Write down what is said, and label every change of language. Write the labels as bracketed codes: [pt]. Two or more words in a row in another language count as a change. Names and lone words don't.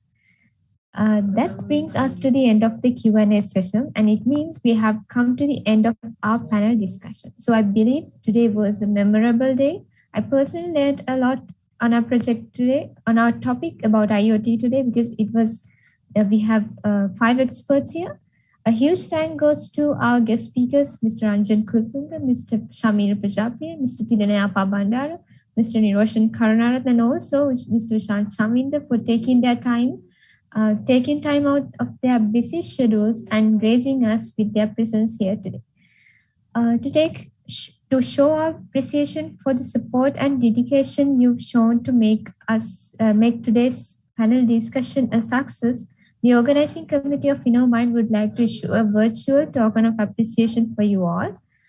[en] That brings us to the end of the Q&A session, and it means we have come to the end of our panel discussion. So I believe today was a memorable day. I personally learned a lot on our project today, on our topic about IoT today, because it was, we have 5 experts here. A huge thank goes to our guest speakers, Mr. Ranjan Kulathunga, Mr. Shameera Prajapriya, Mr. Thilina, Yapa, Bandara, Mr. Niroshan Karunaratne, and also Mr. Ushan Chaminda for taking time out of their busy schedules and gracing us with their presence here today. To show our appreciation for the support and dedication you've shown to make today's panel discussion a success, the organizing committee of InnovMind would like to issue a virtual token of appreciation for you all.